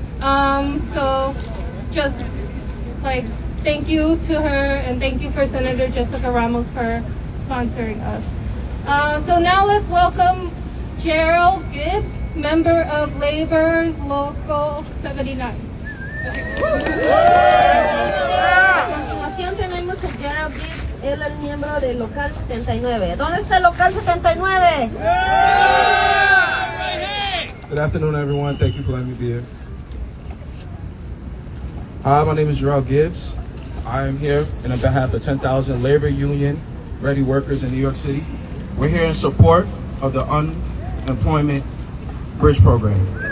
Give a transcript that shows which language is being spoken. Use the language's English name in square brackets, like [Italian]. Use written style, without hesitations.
[English] So just like thank you to her, and thank you for Senator Jessica Ramos for sponsoring us. So now let's welcome Gerald Gibbs, member of Labor's Local 79. [Spanish] continuación tenemos a Gerald Gibbs, él es miembro del Local 79. ¿Dónde está el Local 79? [English] Good afternoon, everyone. Thank you for letting me be here. Hi, my name is Gerald Gibbs. I am here on behalf of 10,000 labor union ready workers in New York City. We're here in support of the unemployment bridge program.